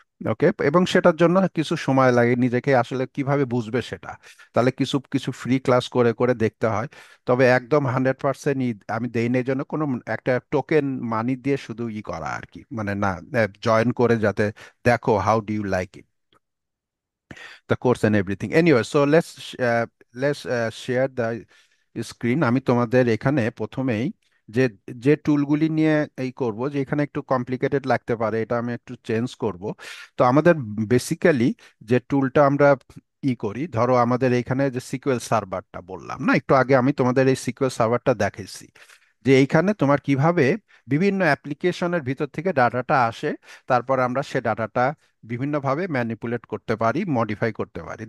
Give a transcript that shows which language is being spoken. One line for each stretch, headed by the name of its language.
Bangla: ওকে, এবং সেটার জন্য কিছু সময় লাগে, নিজেকে আসলে কিভাবে বুঝবে সেটা, তাহলে কিছু কিছু ফ্রি ক্লাস করে করে দেখতে হয়। তবে একদম 100% আমি দেই না, এই জন্য কোনো একটা টোকেন মানি দিয়ে শুধু ই করা আর কি, মানে না, জয়েন করে যাতে দেখো
English: How do you like it, the course and everything. Anyway, so let's share the screen.
Bangla: আমি তোমাদের এখানে প্রথমেই যে যে টুলগুলি নিয়ে এই করব, যে এখানে একটু কমপ্লিকেটেড লাগতে পারে, এটা আমি একটু চেঞ্জ করব। তো আমাদের বেসিক্যালি যে টুলটা আমরা করি, ধরো আমাদের এখানে যে সিকিউএল সার্ভারটা বললাম না একটু আগে, আমি তোমাদের এই সিকিউএল সার্ভারটা দেখাইছি, যে এইখানে তোমার কিভাবে বিভিন্ন অ্যাপ্লিকেশনের ভিতর থেকে ডাটাটা আসে, তারপর আমরা সে ডাটাটা বিভিন্নভাবে ম্যানিপুলেট করতে পারি, মডিফাই করতে পারি।